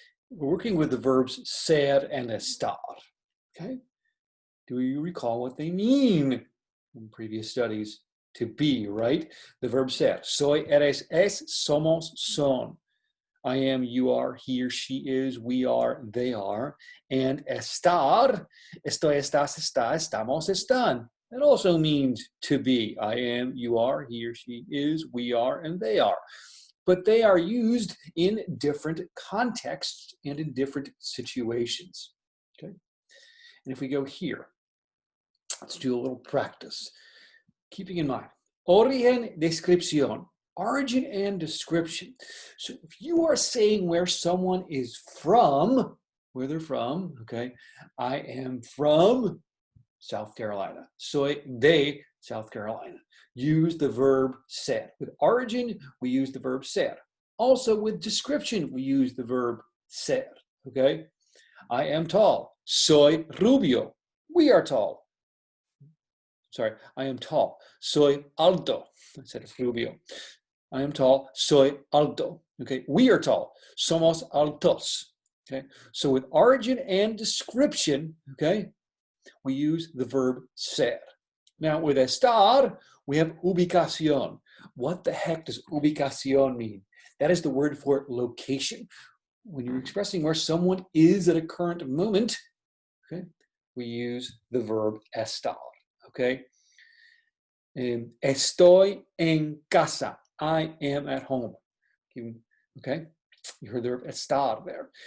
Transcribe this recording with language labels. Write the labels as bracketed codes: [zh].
[en] We're working with the verbs ser and estar. Okay? Do you recall what they mean in previous studies? To be, right? The verb ser. Soy, eres, es, somos, son. I am, you are, he or she is, we are, they are. [es] And estar, estoy, estás, está, estamos, están. [en] That also means to be. I am, you are, he or she is, we are, and they are. But they are used in different contexts and in different situations. Okay? And if we go here, let's do a little practice. Keeping in mind, origen, descripción, origin and description. So if you are saying where someone is from, where they're from, okay, I am from South Carolina. Soy de South Carolina. Use the verb ser. With origin, we use the verb ser. Also with description, we use the verb ser, okay? I am tall. Soy rubio. We are tall. Sorry, I am tall. Soy alto. I said rubio. I am tall. Soy alto. Okay, we are tall. Somos altos. Okay, so with origin and description, okay, we use the verb ser. Now with estar, we have ubicación. What the heck does ubicación mean? That is the word for location. When you're expressing where someone is at a current moment, okay, we use the verb estar. [es] Okay, estoy en casa. [en] I am at home. Okay, you heard the verb estar there.